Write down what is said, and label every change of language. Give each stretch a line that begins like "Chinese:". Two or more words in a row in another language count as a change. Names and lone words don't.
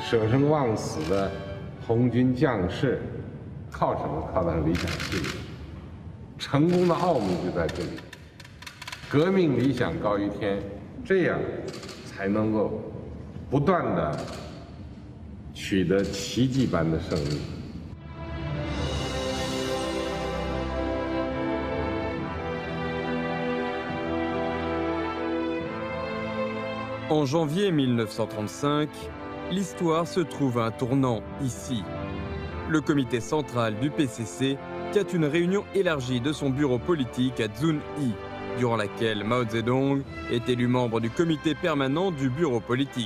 Chinese: 舍生忘死的红军将士，靠什么？靠他的理想信念。成功的奥秘就在这里。革命理想高于天，这样才能够不断的取得奇迹般的胜利。”
French: En janvier 1935, l'histoire se trouve à un tournant ici. Le comité central du PCC tient une réunion élargie de son bureau politique à Zunyi, durant laquelle Mao Zedong est élu membre du comité permanent du bureau politique.